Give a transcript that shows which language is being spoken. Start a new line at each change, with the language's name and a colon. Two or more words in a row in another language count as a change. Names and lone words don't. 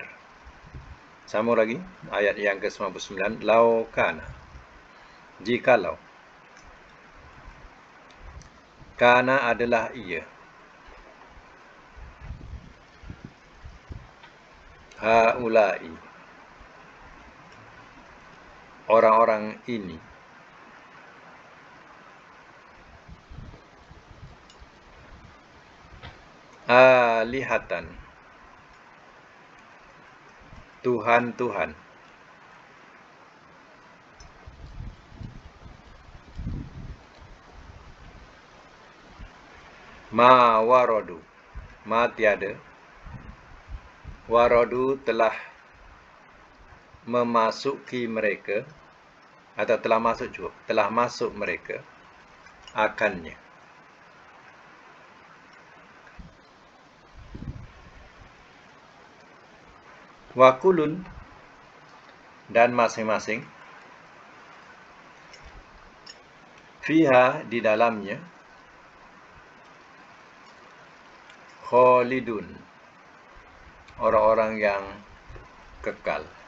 Indonesian: Sama lagi, ayat yang ke-99,
Arabic: لو كان,
Indonesian: jikalau. Kana adalah ia. Haulai, orang-orang ini. Alihatan, Tuhan-Tuhan.
Arabic: ما وردوا,
Indonesian: ma tiada. Waradu telah memasuki mereka, atau telah masuk juga, telah masuk mereka akannya. Wakulun, dan masing-masing, fiha, di dalamnya, khalidun, orang-orang yang kekal.